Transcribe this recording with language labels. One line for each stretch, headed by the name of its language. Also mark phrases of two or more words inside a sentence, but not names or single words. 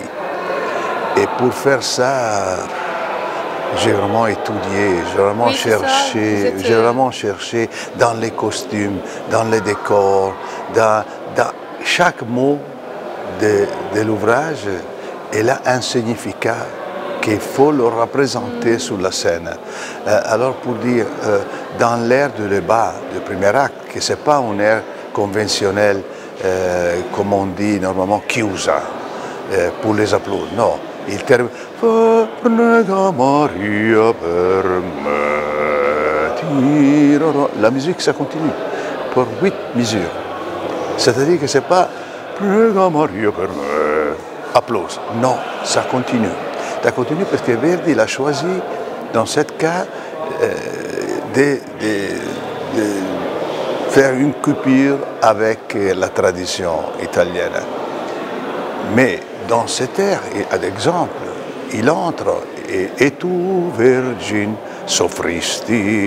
French: Et pour faire ça, j'ai vraiment étudié, j'ai vraiment cherché dans les costumes, dans les décors, dans chaque mot de l'ouvrage, il a un significat qu'il faut le représenter sur la scène. Alors pour dire, dans l'air de le bas, du premier acte, que ce n'est pas un air conventionnel, comme on dit normalement, chiusa, pour les applaudissements, non. Il termine
Italian: Prega Maria per me.
French: La musique, ça continue pour 8 mesures. C'est-à-dire que ce n'est pas
Italian: Prega Maria per me.
French: Applause. Non, ça continue. Ça continue parce que Verdi l'a choisi, dans ce cas, de faire une coupure avec la tradition italienne. Mais dans cet air, ad exemple, il entre et
Italian: tu, Vergine, soffristi.